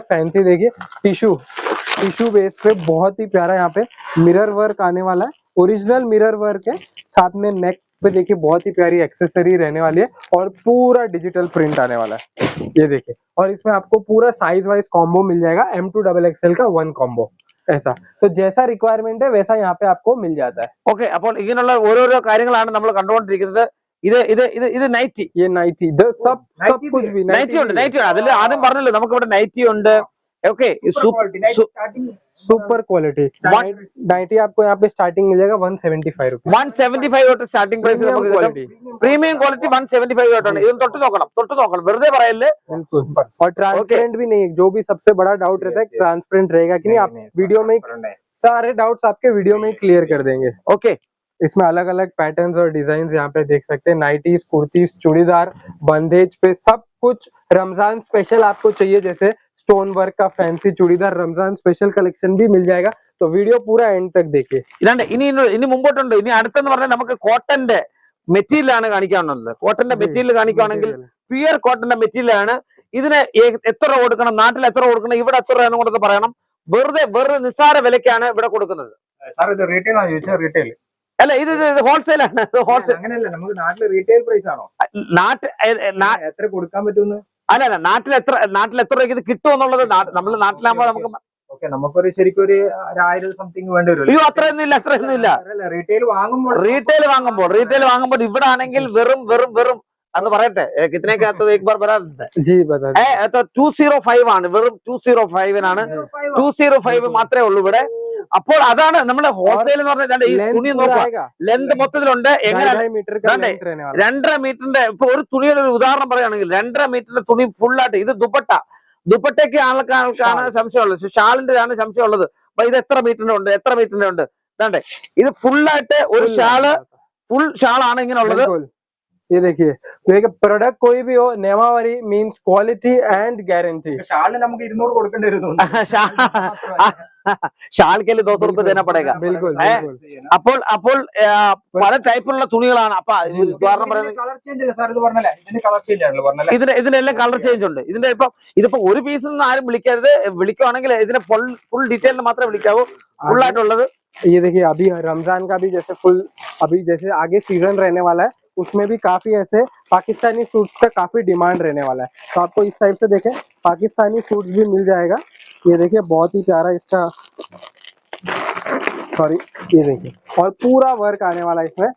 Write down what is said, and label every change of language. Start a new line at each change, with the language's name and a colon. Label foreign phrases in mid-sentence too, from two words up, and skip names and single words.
Hindi: फैंसी देखिए,
English: tissue base
Hindi: पे बहुत ही प्यारा यहाँ पे
English: mirror work
Hindi: आने वाला है,
English: original mirror work
Hindi: है। साथ में नेक पे देखिए बहुत ही प्यारी एक्सेसरी रहने वाली है, और पूरा
English: digital print
Hindi: आने वाला है, ये देखिए। और इसमें आपको पूरा
English: size wise combo
Hindi: मिल जाएगा, M2
English: double XL
Hindi: का 1 कॉम्बो ऐसा। तो जैसा रिक्वायरमेंट है वैसा यहाँ पे आपको मिल जाता है।
Malayalam: ഓക്കെ, അപ്പോൾ ഇങ്ങനെയുള്ള ഓരോരോ കാര്യങ്ങളാണ് നമ്മൾ കണ്ടുകൊണ്ടിരിക്കുന്നത്. ഇത് നൈറ്റി,
Hindi: ये नाइटी सब सब कुछ भी
Malayalam: നൈറ്റി ഉണ്ട്, നൈറ്റി ഉണ്ട്. അതിൽ ആദ്യം പറഞ്ഞല്ലോ നമുക്ക് ഇവിടെ നൈറ്റി ഉണ്ട്. ഓക്കെ,
English: super quality nighty
Hindi: आपको यहाँ पे स्टार्टिंग मिल जाएगा 175 रुपीज।
Malayalam: 175 തൊട്ട്
English: starting price
Malayalam: നമുക്ക് കിട്ടും.
English: premium quality
Malayalam: 175 തൊട്ടാണ്. ഇതും തൊട്ട് നോക്കണം, വെറുതെ പറയല്ലേ.
Hindi: बिल्कुल, और ट्रांसपेरेंट भी नहीं है, जो भी सबसे बड़ा डाउट रहता है ट्रांसपेरेंट रहेगा कि नहीं, आप वीडियो में सारे डाउट्स आपके वीडियो में क्लियर कर देंगे।
Malayalam: ഓക്കെ,
Hindi: इसमें अलग अलग पैटर्न्स और डिजाइन यहाँ पे देख सकते हैं, नाइटीज, कुर्तीज, चूड़ीदार, बंदेज पे सब कुछ। रमजान स्पेशल आपको चाहिए, जैसे
English: stone work
Hindi: का फैंसी चूड़ीदार, रमजान
English: special collection
Hindi: भी मिल जाएगा। तो वीडियो पूरा एंड तक देखिए।
Malayalam: ഇതാണ്ട് ഇനി മുമ്പോട്ടുണ്ട്. ഇനി അടുത്തെന്ന് പറഞ്ഞാൽ നമുക്ക് കോട്ടന്റെ മെറ്റീരിയൽ ആണ് കാണിക്കാവുന്നത്. കോട്ടന്റെ മെറ്റീരിയൽ കാണിക്കുകയാണെങ്കിൽ
English: pure cotton
Malayalam: മെറ്റീരിയൽ ആണ്. ഇതിന് എത്ര രൂപ കൊടുക്കണം, നാട്ടിൽ എത്ര രൂപ കൊടുക്കണം, ഇവിടെ എത്ര രൂപ കൊടുത്ത് പറയണം. വെറുതെ നിസ്സാര വിലക്കാണ് ഇവിടെ കൊടുക്കുന്നത്. റീറ്റെയിൽ അല്ല, ഇത് ഹോൾസെയിൽ ആണ്. ഹോൾസെയിൽ അങ്ങനെയല്ല, നമുക്ക് നാട്ടിൽ
English: retail price
Malayalam: ആണോ, എത്ര കൊടുക്കാൻ പറ്റുമെന്ന്? അല്ല, നാട്ടിൽ എത്ര രൂപയ്ക്ക് ഇത് കിട്ടും എന്നുള്ളത് നമ്മൾ നാട്ടിലാകുമ്പോൾ നമുക്ക് നമുക്കൊരു ശരിക്കും ഒരു 1000 സംതിങ് വേണ്ടി വരും. അയ്യോ, അത്രയൊന്നും ഇല്ല. റീറ്റെയിൽ വാങ്ങുമ്പോൾ ഇവിടെ ആണെങ്കിൽ വെറും എന്ന് പറയട്ടെ, കിത്തനേക്കകത്ത്
Hindi: एक बार बता जी बता
Malayalam: 205 ആണ്, വെറും 205 205 മാത്രമേ ഉള്ളൂ ഇവിടെ. അപ്പോൾ അതാണ് നമ്മുടെ ഹോൾസെയിൽ എന്ന് പറഞ്ഞാൽ. ഈ തുണി നോക്കുക, ലെന്ത് മൊത്തത്തിലുണ്ട്. എങ്ങനെ 2.5 മീറ്ററിന്റെ, ഇപ്പൊ ഒരു തുണിയുടെ ഒരു ഉദാഹരണം പറയുകയാണെങ്കിൽ 2.5 മീറ്ററിന്റെ തുണി ഫുള്ളായിട്ട്. ഇത് ദുപ്പട്ടയ്ക്ക് ആൾക്കാണ് സംശയമുള്ളത്, ഷാളിന്റെ ആണ് സംശയമുള്ളത്. അപ്പൊ ഇത് എത്ര മീറ്ററിന്റെ ഉണ്ട്. ഇതാണ്ടേ, ഇത് ഫുള്ളായിട്ട് ഒരു ഫുൾ ഷാളാണ് ഇങ്ങനെ ഉള്ളത്.
Hindi: ये देखिए, प्रोडक्ट कोई भी हो, नेमावरी
English: means quality and guarantee.
Malayalam: ഷാളിന് നമുക്ക് 200 കൊടുക്കേണ്ടി വരും.
Hindi: ഷാൾ के लिए 200 रुपये देना पड़ेगा. बिल्कुल
Malayalam: അപ്പോൾ പല ടൈപ്പിലുള്ള തുണികളാണ്. അപ്പൊ ഉദാഹരണം ഇതിനെല്ലാം
English: colour change
Malayalam: ഉണ്ട്. ഇതിപ്പോ ഒരു പീസിൽ നിന്ന് ആരും വിളിക്കരുത്. വിളിക്കുവാണെങ്കിൽ ഇതിന്റെ
English: full detail
Malayalam: മാത്രമേ വിളിക്കാവൂ. फुल आയിട്ടുള്ളത്.
Hindi: ये देखिए, अभी रमजान का भी जैसे फुल, अभी जैसे आगे सीजन रहने वाला है, उसमें भी काफी ऐसे पाकिस्तानी सूट्स का काफी डिमांड रहने वाला है। तो आपको इस टाइप से देखें पाकिस्तानी सूट्स भी मिल जाएगा। ये देखिए बहुत ही प्यारा इसका, सॉरी, ये देखिए, और पूरा वर्क आने वाला है इसमें।